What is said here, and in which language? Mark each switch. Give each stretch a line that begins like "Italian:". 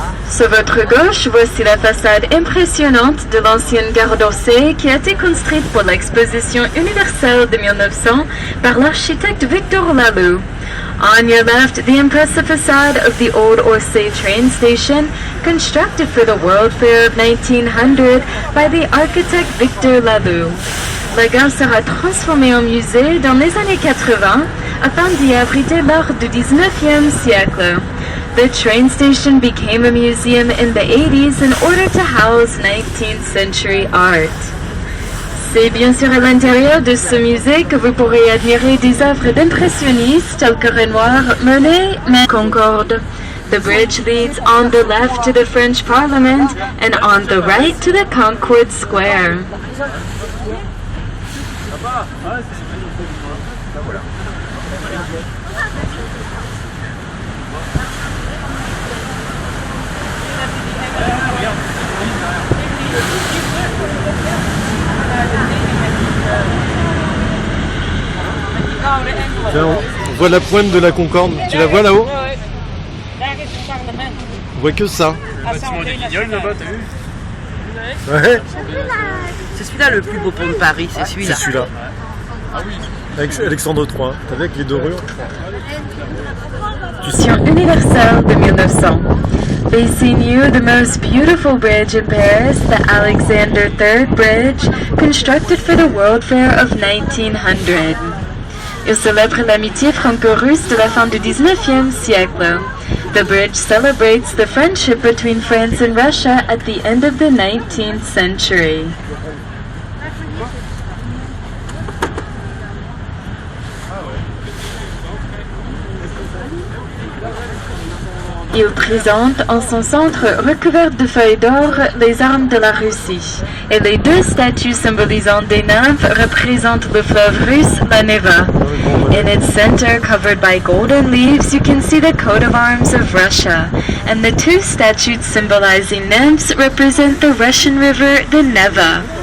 French: Sur votre gauche, voici la façade impressionnante de l'ancienne gare d'Orsay qui a été construite pour l'exposition universelle de 1900 par l'architecte Victor Laloux.
English: On your left, the impressive facade of the old Orsay train station, constructed for the World Fair of 1900 by the architect Victor Laloux.
French: La gare sera transformée en musée dans les années 80 afin d'y abriter l'art du 19e siècle.
English: The train station became a museum in the 80s in order to house 19th century art.
French: C'est bien sûr à l'intérieur de ce musée que vous pourrez admirer des œuvres d'impressionnistes telles que Renoir, Monet, mais Concorde.
English: The bridge leads on the left to the French Parliament and on the right to the Concorde Square.
French: Tiens, on voit la pointe de la Concorde. Tu la vois là-haut? On voit que ça. Le bâtiment des Guignols là-bas, t'as vu? Ouais. C'est celui-là le plus beau pont de Paris, c'est celui-là. C'est celui-là. Avec Alexandre III. T'as vu avec les dorures? Universelle de 1900.
English: Facing you, the most beautiful bridge in Paris, the Alexander III Bridge, constructed for the World Fair of 1900.
French: Il célèbre l'amitié franco-russe de la fin du 19e siècle.
English: The bridge celebrates the friendship between France and Russia at the end of the 19th century.
French: Il présente en son centre recouverte de feuilles d'or les armes de la Russie, et les deux statues symbolisant des nymphes représentent le fleuve russe, la Neva.
English: In its center, covered by golden leaves, you can see the coat of arms of Russia, and the two statues symbolizing nymphs represent the Russian river, the Neva.